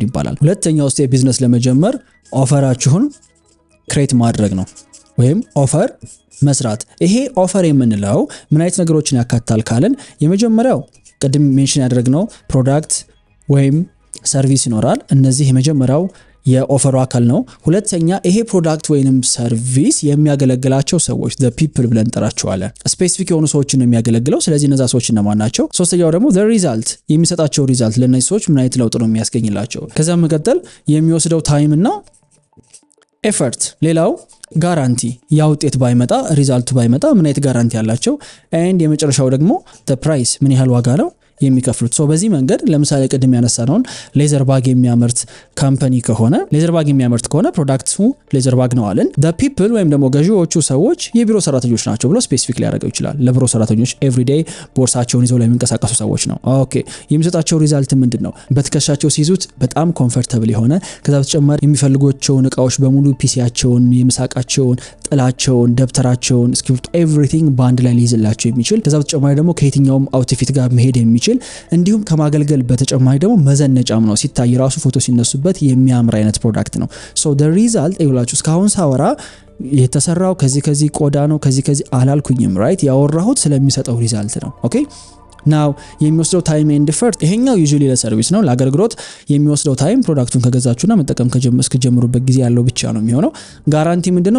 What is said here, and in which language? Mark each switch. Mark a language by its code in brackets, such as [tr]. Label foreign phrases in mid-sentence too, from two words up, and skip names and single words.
[am] ይባላል። ሁለተኛው ስቴፕ ቢዝነስ ለመጀመር ኦፈራችሁን ክሬት ማድረግ ነው ወይም ኦፈር መስራት። ይሄ ኦፈር የምንለው ምን አይነት ነገሮችን ያካትታል ካልን የመጀመሪያው ቅድም ሜንሽን ያደረግነው ፕሮዳክት ወይም ሰርቪስ ይኖራል። እነዚህ የመጀመሪያው የኦፈሩ አካል ነው። ሁለተኛ ይሄ ፕሮዳክት ወይንም ሰርቪስ የሚያገለግላቸው ሰዎች [en] the people [am] ብለን እንጠራቸዋለን። ስፔሲፊክ የሆኑ ሰዎችን ነው የሚያገለግለው። ስለዚህ እነዛ ሰዎች እነማን ናቸው? ሶስተኛው ደግሞ [en] the result [am] የሚሰጣቸው ሪዛልት ለነዚህ ሰዎች ምን አይነት ለውጥ ነው የሚያስገኝላቸው። ከዛ መቀጠል የሚወስደው ታይም እና ኤፈርት። ሌላው ጋራንቲ ያ ውጤት ባይመጣ ሪዛልቱ ባይመጣ ምን አይነት ጋራንቲ ያላቸው ኤንድ የመጨረሻው ደግሞ [en] the price [am] ምን ያህል ዋጋ ነው የሚከፍሉት። ሶ በዚህ መንገድ ለምሳሌ ቅድም ያነሳነውን [en] leather bag [am] የሚያመርት ካምፓኒ ከሆነ [en] leather bag [am] የሚያመርት ከሆነ ፕሮዳክቱ [en] leather bag [am] ነው አለን። [en] the people [am] ወይም ደግሞ ገዢዎቹ ሰዎች የቢሮ ሰራተኞች ናቸው ብሎ ስፔሲፊክ ሊያደርገው ይችላል። ለቢሮ ሰራተኞች ኤቭሪዴይ ቦርሳቸውን ይዘው የሚንቀሳቀሱ ሰዎች ነው። ኦኬ የሚሰጣቸው ሪዛልት ምንድነው? በትከሻቸው ሲይዙት በጣም ኮምፎርታብል የሆነ ከዛ በተጨማሪ የሚፈልጓቸውን እቃዎች በሙሉ ፒሲያቸውን፣ የምሳቃቸውን፣ ጥላቸውን፣ ደብተራቸውን፣ [en] script everything [am] ባንድ ላይ ሊይዝላቸው የሚችል ከዛ በተጨማሪ ደግሞ ከየትኛውም አውትፊት ጋር መሄድ የሚችል እንዲሁም ከማገልገል በተጨማሪ ደግሞ መዘነጫም ነው። ሲታይ ራሱ ፎቶ ሲነሱበት የሚያምር አይነት ፕሮዳክት ነው። ሶ [en] the result [am] ይውላችሁ እስካሁን ሳወራ የተሰራው ከዚህ ቆዳ ነው ከዚህ አላልኩኝም ራይት። ያወራሁት ስለሚሰጠው ሪዛልት ነው። ኦኬ ናው የሚወስደው [en] time and effort [am] ይሄኛው ዩዥሊ ለሰርቪስ ነው። ለአገልግሎት የሚወስደው ታይም ፕሮዳክቱን ከገዛችሁና መጠቀም እስከጀምሩበት ጊዜ ያለው ብቻ ነው የሚሆነው። ጋራንቲ ምንድነው?